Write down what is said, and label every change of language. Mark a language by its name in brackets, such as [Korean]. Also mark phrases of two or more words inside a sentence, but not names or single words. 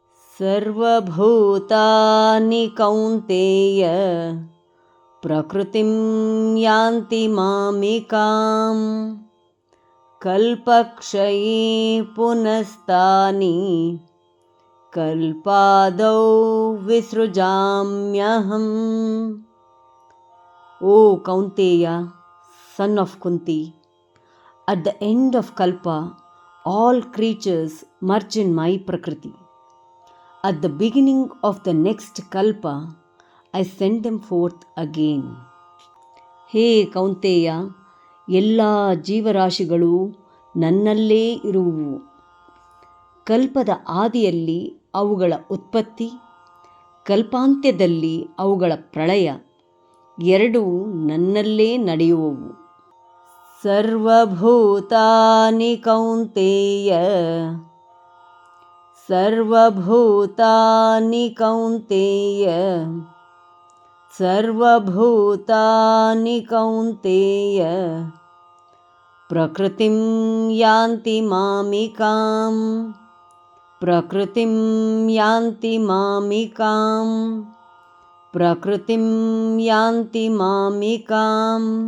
[Sanskrit] सर्वभूतानि कौन्तेय प्रकृतिं यान्ति मामिकां कल्पक्षये पुनस्तानि कल्पादौ विसृजाम्यहम्. [English] O Kaunteya, son of Kunti, at the end of Kalpa, all creatures merge in my Prakriti. At the beginning of the next Kalpa, I send them forth again. [Kannada] ಹೇ ಕೌಂತೆಯ, ಎಲ್ಲ ಜೀವರಾಶಿಗಳು ನನ್ನಲ್ಲೇ ಇರುವುವು. ಕಲ್ಪದ ಆದಿಯಲ್ಲಿ ಅವುಗಳ ಉತ್ಪತ್ತಿ, ಕಲ್ಪಾಂತ್ಯದಲ್ಲಿ ಅವುಗಳ ಪ್ರಳಯ ಎರಡೂ ನನ್ನಲ್ಲೇ ನಡೆಯುವವು. [Sanskrit] ಸರ್ವಭೂತಾನಿ ಕೌಂತೆಯ, ಸರ್ವಭೂತಾನಿ ಕೌಂತೆಯ, ಸರ್ವಭೂತಾನಿ ಕೌಂತೆಯ ಪ್ರಕೃತಿಂ ಯಾಂತಿ ಮಾಮಿಕಾಂ, ಪ್ರಕೃತಿಂ ಯಾಂತಿ ಮಾಮಿಕಾಂ, ಪ್ರಕೃತಿಂ ಯಾಂತಿ ಮಾಮಿಕಾಂ.